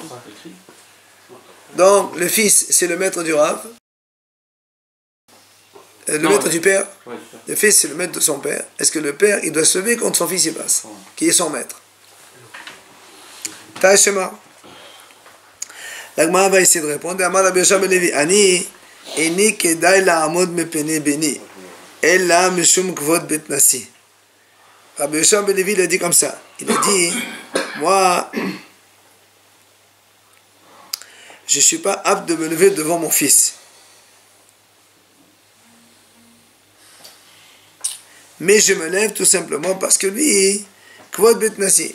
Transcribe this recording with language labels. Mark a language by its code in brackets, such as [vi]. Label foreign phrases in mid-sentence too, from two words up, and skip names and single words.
[fr] Donc, le fils, c'est le maître du Rav. Le maître du père. Ouais, Le fils, c'est le maître de son père. Est-ce que le père, il doit se lever quand son fils y passe, qui est son maître? Tashema. La Gemara va essayer de répondre. [he] אמר רבי יהושע בן לוי, אני, איני כדאי לעמוד מפני בני, אלא משום כבוד בית נשיא. [fr] Rabbi Yoshua ben Levi, il a dit comme ça. Il a dit, moi, je ne suis pas apte de me lever devant mon fils. Mais je me lève tout simplement parce que lui, [he] כבוד בית נשיא.